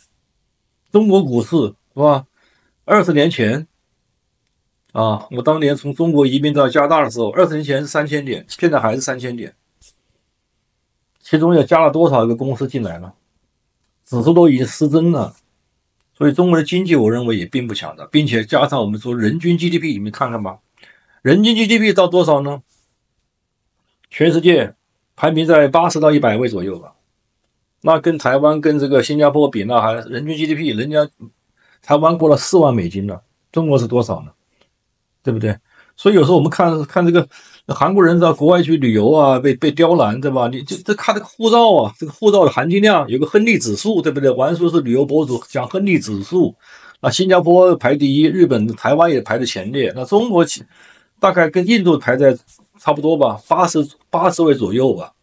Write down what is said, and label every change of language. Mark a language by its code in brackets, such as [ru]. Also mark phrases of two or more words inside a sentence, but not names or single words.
[zh] 中國股市是吧？20年前啊，我當年從中國移民到加拿大的時候，20年前是3000點，現在還是3000點。其中又加了多少個公司進來了？指數都已經失真了。所以中國的經濟，我認為也並不強大，並且加上我們說人均 GDP，你們看看吧。人均 GDP 到多少呢？全世界排名在80到100位左右吧。那跟台灣跟這個新加坡比，那還人均 GDP，人家台灣過了4萬美金了，中國是多少呢？對不对？所以有時候我們看這個韓國人到國外去旅遊啊，被刁難，對吧？你這看這個護照啊，這個護照的含金量有個亨利指數，對不對？玩書是旅遊博主講亨利指數，那新加坡排第一，日本、台灣也排在前列，那中國大概跟印度排在差不多吧，80位左右吧。